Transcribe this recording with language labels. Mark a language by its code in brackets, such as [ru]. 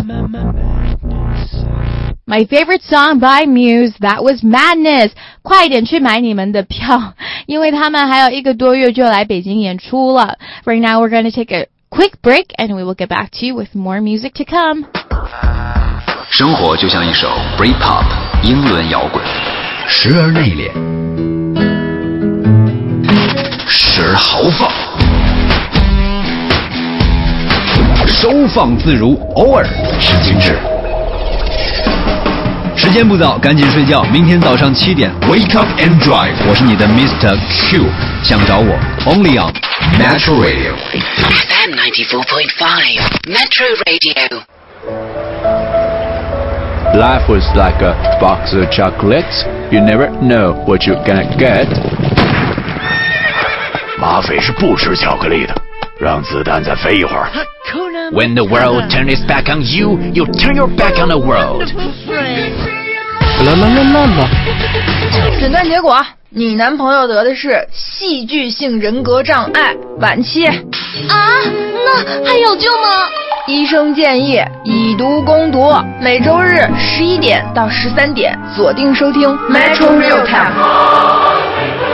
[en] My favorite song by Muse, that was Madness. [zh] 快点去买你们的票，因为他们还有一个多月就来北京演出了。 [en] Right now we're going to take a quick break and we will get back to you with more music to come. [zh] 生活就像一首 Britpop 英伦摇滚，时而内敛，时而豪放，收放自如，偶尔是精致。时间不早，赶紧睡觉，明天早上七点 [en] Wake up and drive. [zh] 我是你的 Mr. Q， 想找我 [en] Only on [zh] Metro Radio [en] FM 94.5 Metro Radio. Life was like a box of chocolates. You never know what you're gonna get. [zh] 马匪是不吃巧克力的，让子弹再飞一会儿。 [en] When the world turns its back on you, you turn your back on the world. 啦啦啦啦啦！ [zh] 诊断结果，你男朋友得的是戏剧性人格障碍晚期。啊，那还有救吗？医生建议以毒攻毒，每周日11点到13点锁定收听 Metro Real Time。